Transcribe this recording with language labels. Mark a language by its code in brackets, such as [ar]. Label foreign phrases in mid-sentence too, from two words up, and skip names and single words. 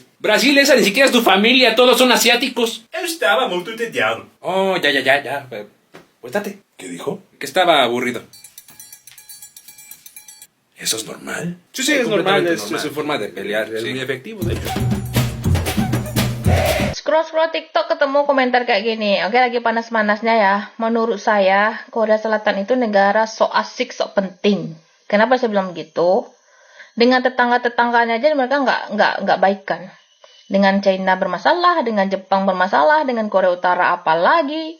[es] Brasil, esa ni siquiera es tu familia, todos son asiáticos. Estaba muy tuteado. Oh, ya. Pues date. ¿Qué dijo? Que estaba aburrido. ¿Eso es normal? Sí, es normal, es su forma de pelear. Es muy efectivo, de hecho. [id] Scroll TikTok ketemu komentar kayak gini. Oke, lagi panas-panasnya ya. Menurut saya, Korea Selatan itu negara sok asik, sok penting. Kenapa saya bilang begitu? Dengan tetangga-tetangganya aja mereka nggak baikan. Dengan China bermasalah, dengan Jepang bermasalah, dengan Korea Utara apalagi.